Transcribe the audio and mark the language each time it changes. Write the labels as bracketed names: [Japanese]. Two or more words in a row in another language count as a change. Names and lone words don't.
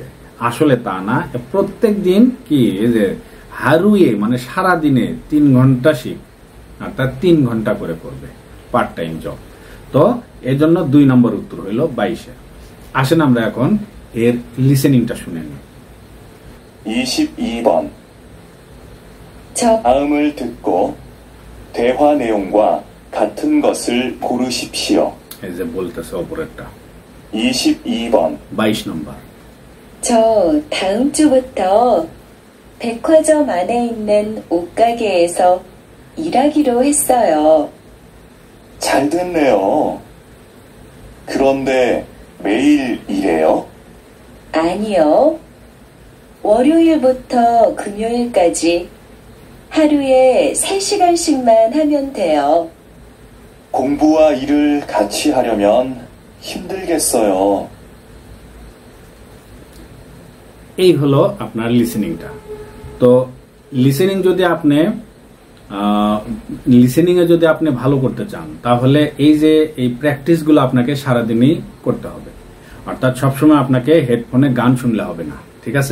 [Bangla] আসলে তা না, প্রত্যেক দিন কি যে হারুয়ে মানে সারা দিনে 3 ঘন্টা শিখ, অর্থাৎ 3 ঘন্টা করে করবে, [English] part time job. [Bangla] তো এর জন্য 2 নম্বর উত্তর হইল 22। আসেন আমরা এখন এর লিসেনিংটা শুনে নিই। [Korean] 22번. 저 다음을 듣고 대화 내용과 같은 것을 고르십시오. [Bangla] এই যে বলতেছে অপরেরটা [Korean] 22번. [Bangla] 22 নম্বর। [Korean] 저 다음 주부터 백화점 안에 있는 옷가게에서 일하기로 했어요. 잘 됐네요. 그런데 매일 일해요? 아니요. 월요일부터 금요일까지 하루에 3시간씩만 하면 돼요. 공부와 일을 같이 하려면 힘들겠어요. [Bangla] এই হলো আপনার লিসেনিংটা। তো লিসেনিং যদি আপনি যদি আপনি ভালো করতে চান, তাহলে এই যে এই প্র্যাকটিসগুলো আপনাকে সারাদিনই করতে হবে। অর্থাৎ সবসময় আপনাকে হেডফোনে গান শুনলে হবে না, ঠিক আছে?